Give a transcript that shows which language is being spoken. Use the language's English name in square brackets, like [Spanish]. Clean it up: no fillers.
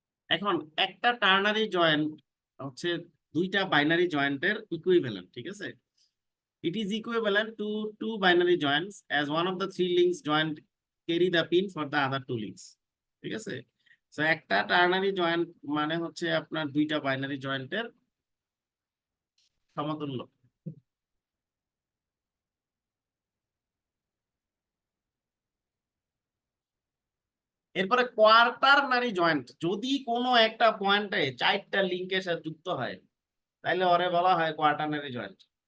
[Bangla] এখন একটা ternary joint হচ্ছে দুইটা বাইনারি জয়েন্টের ইকুইভ্যালেন্ট। ঠিক আছে, [English] it is equivalent to two binary joints as one of the three links joined carry the pin for the other two links. [Bangla] ঠিক আছে, তো একটা টার্নারি জয়েন্ট মানে হচ্ছে আপনার দুইটা বাইনারি জয়েন্টের সমতুল্য। এরপরে কোয়ার্টারনারি জয়েন্ট, যদি কোনো একটা পয়েন্টে 4টা লিঙ্কের সাথে যুক্ত হয় তাহলে ওরে বলা হয় কোয়ার্টারনারি জয়েন্ট।